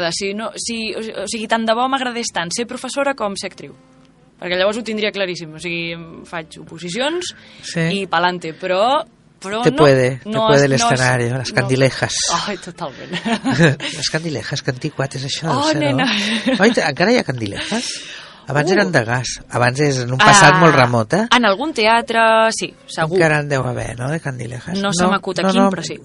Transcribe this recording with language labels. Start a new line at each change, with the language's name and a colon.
Catalan: O sigui, tant de bo m'agradés tant ser professora com ser actriu. Perquè llavors ho tindria claríssim. O sigui, faig oposicions, sí, i pa'lante, però...
Spanish: Te puede el escenario, no, las candilejas. Ay, totalmente.
Catalan: Las candilejas, que antiquat és això. Oh, nena. Oi, encara hi ha candilejas? Abans eren de gas, abans és en un passat molt remot, eh? En algun teatre, sí, segur. Encara en deu haver, no, de candilejas. No, no se m'acut aquí, no, però sí.